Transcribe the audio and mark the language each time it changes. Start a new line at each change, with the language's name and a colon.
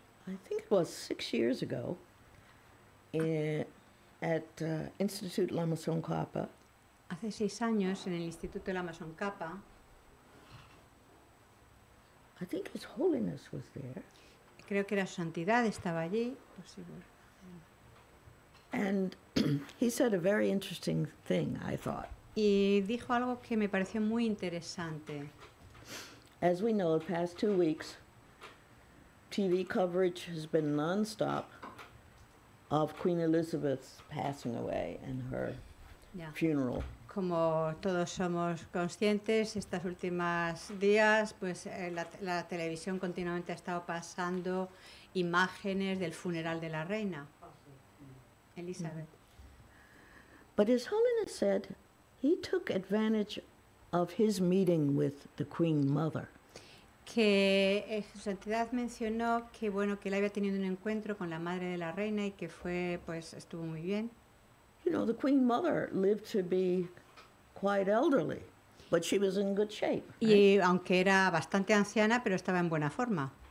English: I think it was 6 years ago, at Institute La Maison Kappa.
Spanish: Hace 6 años, en el Instituto de la Mason Kappa,
English: I think His Holiness was there.
Spanish: creo que era Su Santidad, estaba allí.
English: And he said a very interesting thing, I thought.
Spanish: Y dijo algo que me pareció muy interesante.
English: As we know, the past 2 weeks, TV coverage has been nonstop of Queen Elizabeth's passing away and her
Spanish: Ya.
English: funeral.
Spanish: Como todos somos conscientes, estos últimos días, pues la televisión continuamente ha estado pasando imágenes del funeral de la reina, Elizabeth.
English: But His Holiness said he took advantage of his meeting with the Queen Mother.
Spanish: Que Su Santidad mencionó que bueno, que él había tenido un encuentro con la madre de la reina y que fue, pues estuvo muy bien.
English: You know, the Queen Mother lived to be quite elderly, but she was in good shape. Right?
Spanish: Y aunque era bastante anciana, pero estaba en buena forma.